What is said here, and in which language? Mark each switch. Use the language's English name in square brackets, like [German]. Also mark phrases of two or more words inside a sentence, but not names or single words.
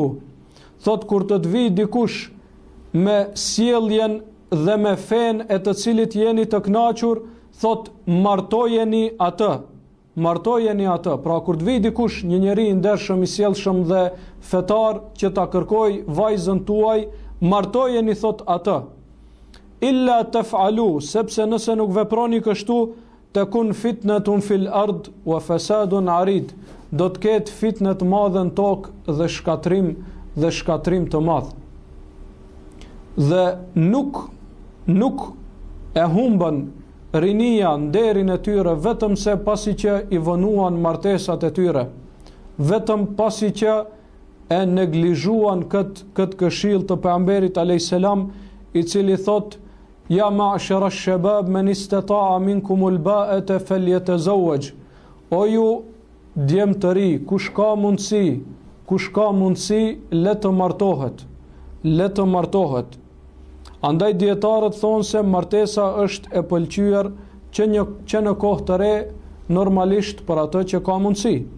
[Albanian] Thot kur të vi dikush me sjelljen dhe me fen e të cilit jeni të kënaqur, thot martojeni atë. Pra kur të vi dikush një njeri i ndershëm, i sjellshëm dhe fetar që ta kërkoj vajzën tuaj, martojeni thot atë. [Arabic] إلا تفعلوا, [Albanian] sepse nëse nuk veproni kështu, [Arabic] تكن فتنة في الأرض وفساد عريض, [Albanian] do të ketë fitnet madhe në tokë dhe shkatrim të madh. Dhe nuk e humbën rinia nderin e tyre vetëm se pasi që i vënuan martesat e tyre, vetëm pasi që e neglizhuan këtë këshill të pejgamberit [Arabic] عليه السلام, [Albanian] i cili thotë: [Arabic] يا معشر الشباب من استطاع منكم الباءة فليتزوج. [Albanian] O ju djem të ri, kush ka mundësi, le të martohet. Andaj dietarët thonë se martesa është e pëlqyer që në kohë të re normalisht për atë që ka mundësi.